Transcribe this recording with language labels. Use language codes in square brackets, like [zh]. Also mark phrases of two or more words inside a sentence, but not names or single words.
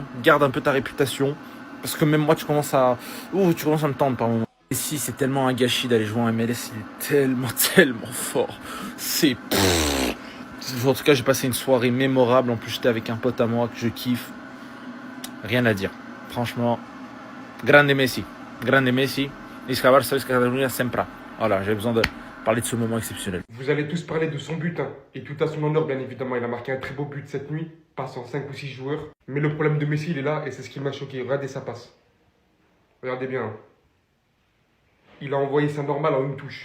[fr] Garde un peu ta réputation. Parce que même moi, tu commences à me tendre par moment. Messi, c'est tellement un gâchis d'aller jouer en MLS. Il est tellement fort. C'est... En tout cas, j'ai passé une soirée mémorable. En plus, j'étais avec un pote à moi que je kiffe. Rien à dire. Franchement, grande Messi. Grande Messi. [ca] Iscabar, sabes que Catalunya sempre. [fr] Voilà, j'avais besoin de parler de ce moment exceptionnel. Vous allez tous parler de son but, hein. Et tout à son honneur, bien évidemment. Il a marqué un très beau but cette nuit, passant 5 ou 6 joueurs. Mais le problème de Messi, il est là, et c'est ce qui m'a choqué. Regardez sa passe. Regardez bien, hein. Il a envoyé ça normal en une touche.